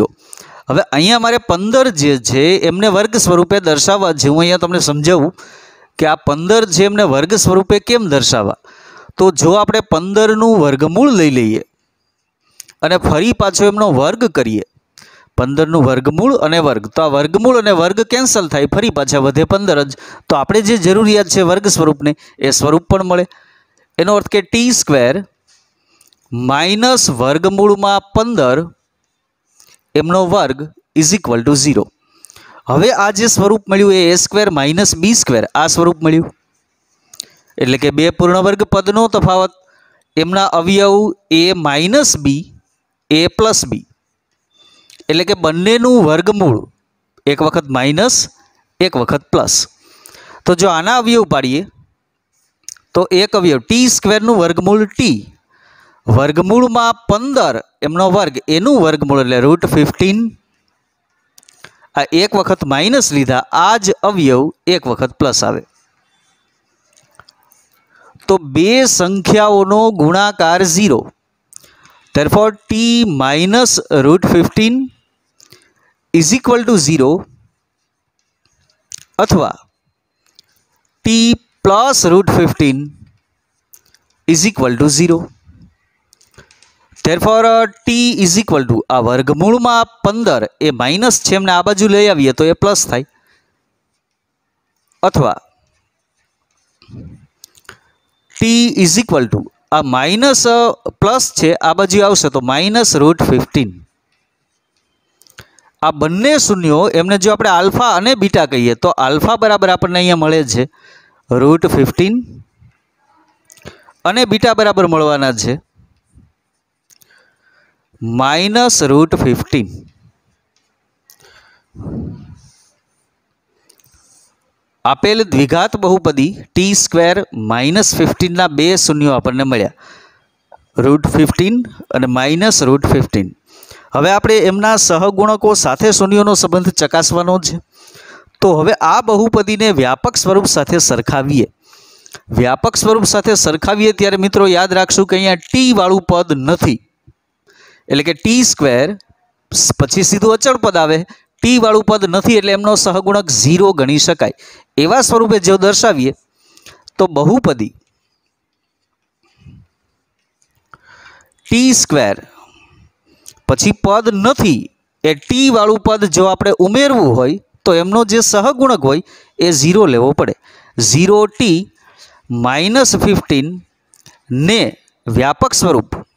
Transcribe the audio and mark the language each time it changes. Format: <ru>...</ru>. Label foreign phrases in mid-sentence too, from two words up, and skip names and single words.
<gu>હવે અહીંયા મારે 15 જે છે એમને વર્ગ સ્વરૂપે દર્શાવવા છે। હું અહીંયા તમને સમજાવું કે આ 15 જે એમને વર્ગ સ્વરૂપે કેમ દર્શાવવા। તો જો આપણે 15 નું વર્ગમૂળ લઈ લઈએ અને ફરી પાછો એમનો વર્ગ કરીએ, 15 નું વર્ગમૂળ અને વર્ગ, તો આ વર્ગમૂળ અને વર્ગ કેન્સલ થાય, ફરી પાછા વધે 15 જ। તો આપણે જે જરૂરિયાત છે વર્ગ સ્વરૂપને એ સ્વરૂપ પણ મળે। એનો અર્થ કે t² - વર્ગમૂળમાં 15 એમનો વર્ગ = 0। હવે આ જે સ્વરૂપ મળ્યું એ a² - b² આ સ્વરૂપ મળ્યું। એટલે કે બે પૂર્ણવર્ગ પદનો તફાવત એમના અવયવ a - b a + b એટલે કે બંનેનું વર્ગમૂળ એક વખત માઇનસ એક વખત પ્લસ। તો જો આના અવયવ પાડીએ તો એક અવયવ t² નું વર્ગમૂળ t, વર્ગમૂળ મેં 15 એમનો વર્ગ એનું વર્ગમૂળ એટલે √15। આ એક વખત માઇનસ લીધા, આજ અવયવ એક વખત પ્લસ આવે। તો બે સંખ્યાઓનો ગુણાકાર 0। therefore t - √15 = 0 अथवा t + √15 = 0। therefore t = આ વર્ગમૂળ મેં 15 એ માઇનસ છે એમને આ બાજુ લઈ આવીએ તો એ પ્લસ થાય, અથવા t = આ માઇનસ પ્લસ છે આ બાજુ આવશે તો -√15। આ બંને શૂન્યો એમને જો આપણે આલ્ફા અને બીટા કહીએ તો આલ્ફા બરાબર આપણે અહીંયા મળે છે √15 અને બીટા બરાબર મળવાના છે -√15। આપેલ દ્વિઘાત બહુપદી t² - 15 ના બે શૂન્યો આપણે મળ્યા √15 અને -√15। હવે આપણે એમના સહગુણકો સાથે શૂન્યોનો સંબંધ ચકાસવાનો છે। તો હવે આ બહુપદીને વ્યાપક સ્વરૂપ સાથે સરખાવીએ। વ્યાપક સ્વરૂપ સાથે સરખાવીએ ત્યારે મિત્રો યાદ રાખશું કે અહીંયા t વાળું પદ નથી। એટલે કે t² પછી સીધું અચળ પદ આવે, t વાળું પદ નથી એટલે એમનો સહગુણક 0 ગણી શકાય। એવા સ્વરૂપે જો દર્શાવીએ તો બહુપદી ટી સ્ક્વેર પછી પદ નથી એ ટી વાળું પદ જો આપણે ઉમેરવું હોય તો એમનો જે સહગુણક હોય એ 0 લેવો પડે. 0t -15 ને વ્યાપક સ્વરૂપ.</gu>